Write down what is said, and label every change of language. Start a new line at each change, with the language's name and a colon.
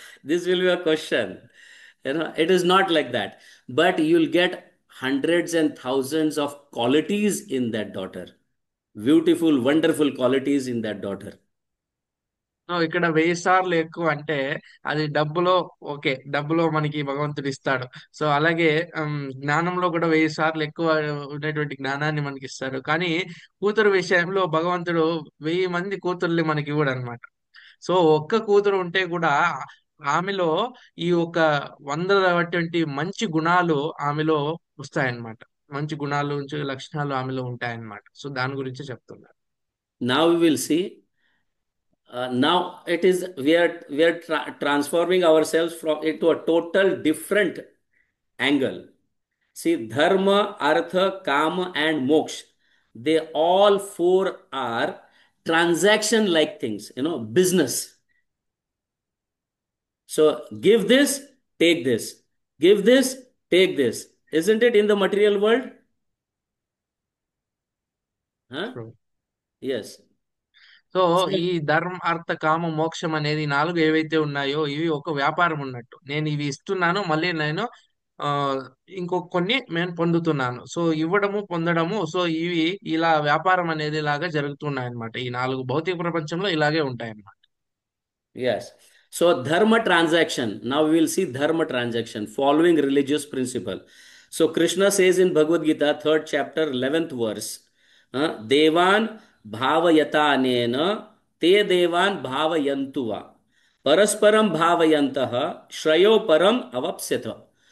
English: This will be a question. It is not like that, but you'll get hundreds and thousands of qualities in that daughter, beautiful, wonderful qualities in that daughter.
Telugu: So ఇక్కడ 1000 సార్లు ఎక్కువ అంటే అది డబ్బులో, okay, డబ్బులో మనకి భగవంతుడు ఇస్తాడు. సో అలాగే జ్ఞానంలో కూడా 1000 సార్లు ఎక్కువ ఉన్నటువంటి జ్ఞానాన్ని మనకి ఇస్తాడు. కానీ కూతురు విషయంలో భగవంతుడు 1000 మంది కూతుర్ని మనకి ఇవ్వడు అనమాట. సో ఒక్క కూతురు ఉంటే కూడా ఆమెలో ఈ ఒక 100 మంచి గుణాలు ఆమెలో వస్తాయన్నమాట. మంచి గుణాలు, మంచి లక్షణాలు ఆమెలో ఉంటాయన్నమాట. సో దాని గురించి చెప్తున్నారు.
English: Now we will see. Now it is we are transforming ourselves from into a total different angle. See, dharma, artha, kama, and moksha, they all four are transaction like things, business. So give this, take this, give this, take this, isn't it, in the material world? Huh? True. Yes.
Telugu: So ఈ ధర్మ, అర్థ, కామ, మోక్షం అనేది 4 ఏవైతే ఉన్నాయో ఇవి ఒక వ్యాపారం ఉన్నట్టు. నేను ఇవి ఇస్తున్నాను, మళ్ళీ నేను ఆ కొన్ని నేను పొందుతున్నాను. సో ఇవ్వడము, పొందడము, సో ఇవి ఇలా వ్యాపారం అనేది ఇలాగా జరుగుతున్నాయి అన్నమాట. ఈ 4 భౌతిక ప్రపంచంలో ఇలాగే ఉంటాయి అన్నమాట.
English: Yes. So dharma transaction. Now we will see dharma transaction following religious principle. So Krishna says in Bhagavad Gita, 3rd chapter, 11th verse,
Sanskrit: Devan bhavayatanena te devan bhavayantuva parasparam bhavayantaha shrayo param avapsyata.